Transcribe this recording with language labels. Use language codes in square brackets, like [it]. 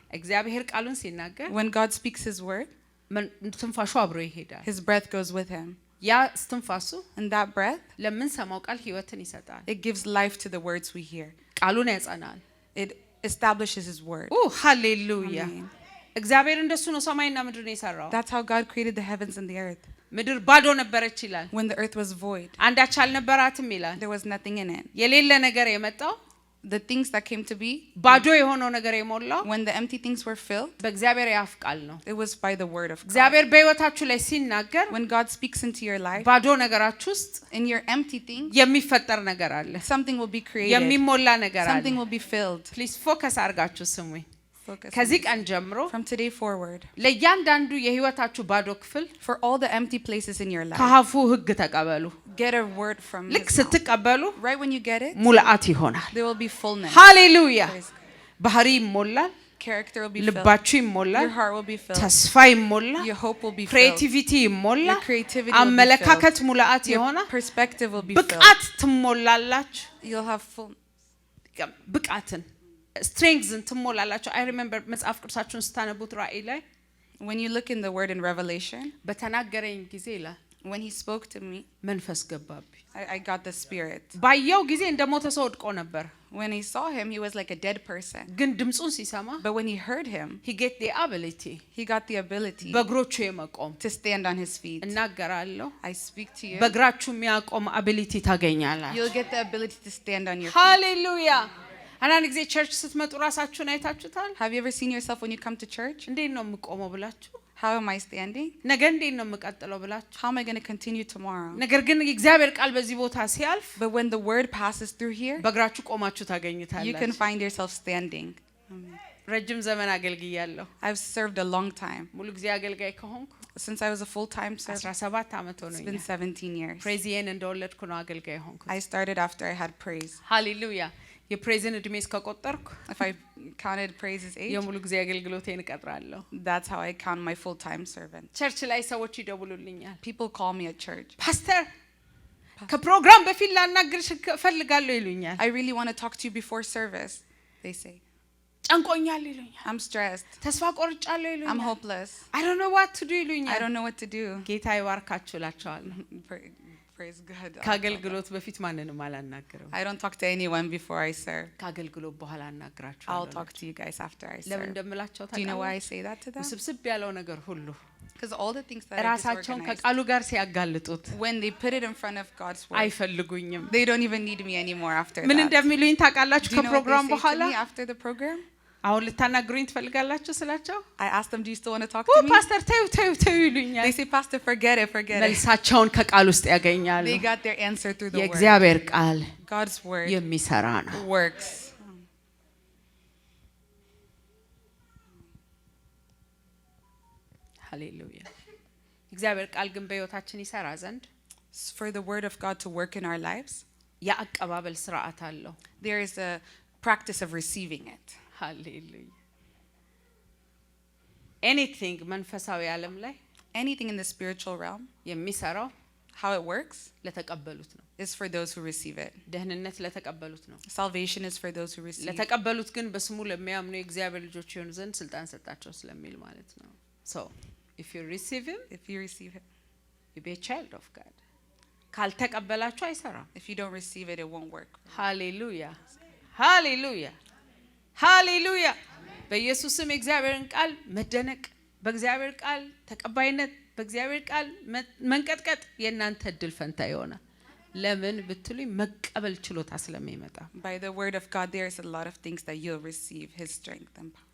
[am] እግዚአብሔር ቃሉን ሲናገር [en] When God speaks his word, [am] ትንፋሹ አብሮ ይሄዳል። [en] his breath goes with him. [am] ያ ትንፋሱ [en] And that breath, [am] ለምንሰማው ቃል ህይወትን ይሰጣል። [en] it gives life to the words we hear. [am] ቃሉን ያጸናል። [en] It establishes his word. [am] ሃሌሉያ። [en] Amen. [am] እግዚአብሔር እንደሱ ነው ሰማይና ምድርን የሰራው። [en] That's how God created the heavens and the earth. [am] ምድር ባዶ ነበረች ይላል። [en] When the earth was void, [am] አንዳች አልነበራትም ይላል። [en] there was nothing in it. [am] የሌለ ነገር የመጣው [en] The things that came to be, [am] ባዶ የሆነው ነገር የሞላው [en] when the empty things were filled, [am] በእግዚአብሔር ያፍ ቃል ነው። [en] it was by the word of God. [am] እግዚአብሔር በህይወታችሁ ላይ ሲናገር [en] When God speaks into your life, [am] ባዶ ነገራችሁ ውስጥ [en] in your empty things, [am] የሚፈጠር ነገር አለ። [en] something will be created. [am] የሚሞላ ነገር አለ። [en] Something will be filled. [am] ፕሊዝ ፎከስ አድርጋችሁ ስሙኝ። [en] Focus on [am] ከዚህ [en] this. [am] ቀን ጀምሮ [en] From today forward, [am] ለእያንዳንዱ የህይወታችሁ ባዶ ክፍል [en] for all the empty places in your life, [am] ከአፉ ህግ ተቀበሉ። [en] get a word from [am] ልክ [en] his mouth. [am] ስትቀበሉ [en] Right when you get it, [am] ሙላአት ይሆናል። [en] there will be fullness. [am] ሃሌሉያ። [en] Praise God. [am] ባህሪ ይሞላል። [en] Character will be filled. [am] ልባችሁ ይሞላል። [en] Your heart will be filled. [am] ተስፋ ይሞላል። [en] Your hope will be filled. [am] ክሬቲቪቲ ይሞላል። [en] Your creativity will be [am] አመለካከት [en] filled. [am] ሙላአት [en] Your [am] ይሆናል። [en] perspective will be filled. [am] ብቃት ትሞላላችሁ። [en] You'll have full. [am] ብቃትን [en] strengths [am] ትሞላላችሁ። [en] I remember [am] መጽሐፍ ቅዱሳችሁን ስታነቡት ራእይ ላይ [en] When you look in the word in Revelation, [am] በተናገረኝ ጊዜ ይላል [en] when he spoke to me, [am] መንፈስ ገባብኝ። [en] I got the spirit. [am] ባየው ጊዜ እንደሞተ ሰው ወድቆ ነበር። [en] When he saw him, he was like a dead person. [am] ግን ድምጹን ሲሰማ [en] But when he heard him, he get the ability he got the ability [am] በእግሮቹ የመቆም [en] to stand on his feet. [am] እናገራለሁ። [en] I speak to you. [am] በእግራችሁ የሚያቆም ability ታገኛላችሁ። [en] You'll get the ability to stand on your feet. [am] ሃሌሉያ። አንዳንድ ጊዜ ቸርች ስትመጡ ራሳችሁን አይታችሁታል? [en] Have you ever seen yourself when you come to church? [am] እንዴት ነው የምቆመው ብላችሁ? [en] How am I standing? [am] ነገ እንዴት ነው የምቀጥለው ብላችሁ? [en] How am I going to continue tomorrow? [am] ነገር ግን የእግዚአብሔር ቃል በዚህ ቦታ ሲያልፍ [en] But when the word passes through here, [am] በእግራችሁ ቆማችሁ [en] you can [am] ታገኙታላችሁ። [en] find yourself standing. [am] ረጅም ዘመን አገልግያለሁ። [en] I've served a long time. [am] ሙሉ ጊዜ አገልጋይ ከሆንኩ [en] Since I was a full-time servant, [am] 17 ዓመት [en] it's been [am] ሆኖኛል። [en] 17 years. [am] ፕሬዚየን እንደወለድኩ ነው አገልጋይ ሆንኩ። [en] I started after I had praise. [am] ሃሌሉያ። የፕሬዝን እድሜ እስከቆጠርኩ [en] If I counted praise's age, [am] የሙሉ ጊዜ አገልግሎቴን እቀጥራለሁ። [en] that's how I count my full-time servant. [am] ቸርች ላይ ሰዎች ይደውሉልኛል። [en] People call me at church. [am] ፓስተር ከፕሮግራም በፊት ላናግርሽ እፈልጋለሁ ይሉኛል። [en] I really want to talk to you before service, they say. [am] ጨንቆኛል ይሉኛል። [en] I'm stressed. [am] ተስፋ ቆርጫለሁ [en] I'm [am] ይሉኛል። [en] hopeless. I don't know what to do I [am] ይሉኛል። [en] don't know what to do. [am] ጌታ ይባርካችሁ እላቸዋለሁ። [en] Praise God. [am] ከአገልግሎት በፊት ማንንም አላናግርም። [en] I don't talk to anyone before I serve. [am] ከአገልግሎት በኋላ [en] I'll [am] አናግራችኋለሁ። [en] talk to you guys after I [am] ለምን [en] serve. [am] እንደምላቸው [en] Do you know why I [am] ታውቃላችሁ? [en] say that to them? [am] ውስብስብ ያለው ነገር ሁሉ [en] Because all the things that I [am] ራሳቸውን [en] disorganized, [am] ከቃሉ ጋር ሲያጋልጡት [en] when they put it in front of God's word, [am] አይፈልጉኝም። [en] they don't even need me anymore after [am] ምን [en] that. [am] እንደሚሉኝ ታውቃላችሁ? [en] Do you know what [am] ከፕሮግራም [en] they say [am] በኋላ [en] to me after the program? [am] አሁን ልታናግሩኝ ትፈልጋላችሁ ስላቸው [en] I ask them, do you still want to talk to me? [am] ፓስተር ተዩ ይሉኛል። [en] They say, Pastor, forget it. [am] መልሳቸውን ከቃል ውስጥ ያገኛሉ። [en] They got their answer through the word. [am] የእግዚአብሔር ቃል [en] God's word [am] የሚሰራ ነው። [en] works. [am] ሃሌሉያ። እግዚአብሔር ቃል ግን በሕይወታችን ይሰራ ዘንድ [en] For the word of God to work in our lives, [am] የአቀባበል ስርዓት አለው። [en] there is a practice of receiving it. [am] ሃሌሉያ። ኤኒቲንግ መንፈሳዊ ዓለም ላይ [en] Anything in the spiritual realm, [am] የሚሰራው [en] How it works [am] ለተቀበሉት ነው [en] is for those who receive it. [am] ደህንነት ለተቀበሉት ነው [en] Salvation is for those who receive. [am] ለተቀበሉት ግን በስሙ ለሚያምኑ የእግዚአብሔር ልጆች ይሆኑ ዘንድ ስልጣን ሰጣቸው ስለሚል ማለት ነው [en] so if you receive him If you receive it. you be a child of God [am] ካልተቀበላችሁ አይሰራም [en] If you don't receive it, it won't work. [am] ሃሌሉያ ሃሌሉያ ሃሌሉያ በኢየሱስም የእግዚአብሔርን ቃል መደነቅ በእግዚአብሔር ቃል ተቀባይነት በእግዚአብሔር ቃል መንቀጥቀጥ የናንተ እድል ፈንታ ይሆናል ለምን ብትሉኝ መቀበል ችሎታ ስለሚመጣ [en] By the word of God there is a lot of things that you'll receive his strength and power.